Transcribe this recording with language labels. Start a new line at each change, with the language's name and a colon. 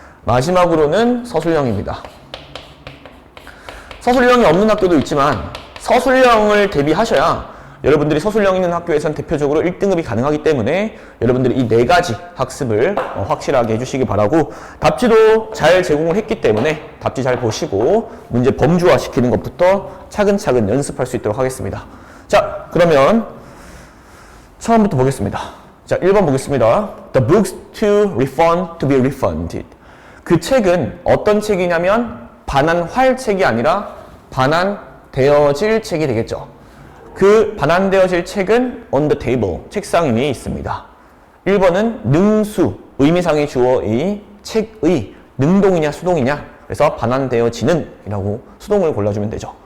Korean: 마지막으로는 서술형입니다. 서술형이 없는 학교도 있지만 서술형을 대비하셔야 여러분들이 서술형 있는 학교에서는 대표적으로 1등급이 가능하기 때문에 여러분들이 이 4가지 학습을 확실하게 해주시기 바라고, 답지도 잘 제공을 했기 때문에 답지 잘 보시고 문제 범주화 시키는 것부터 차근차근 연습할 수 있도록 하겠습니다. 자, 그러면 처음부터 보겠습니다. 자, 1번 보겠습니다.
English: The books to refund to be refunded.
Korean: 그 책은 어떤 책이냐면 반환할 책이 아니라 반환되어질 책이 되겠죠. 그 반환되어질 책은
English: on the table,
Korean: 책상 위에 있습니다. 1번은 능수, 의미상의 주어의 책의 능동이냐 수동이냐, 그래서 반환되어지는 이라고 수동을 골라주면 되죠.